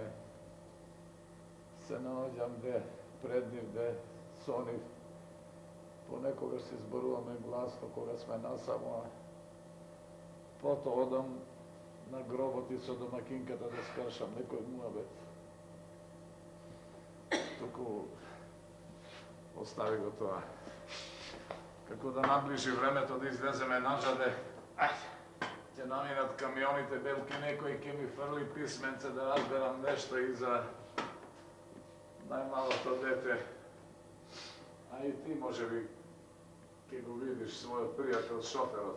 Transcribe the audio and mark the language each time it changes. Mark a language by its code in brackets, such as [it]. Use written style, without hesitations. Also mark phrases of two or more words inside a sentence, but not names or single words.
[mk] Се наоѓам де пред нив, де со нив. Понекогаш си зборуваме гласно кога сме насамо. Потоа одам на гробот и со домакинката да скршам некој муабет. Марку, остави го то. Како да наближи времето да излеземе нажаде, ќе наминат камионите белки, некој ќе ми фрли писменце да разберам нешто и за најмалото дете. А и ти може би ќе го видиш својот пријател шоферот.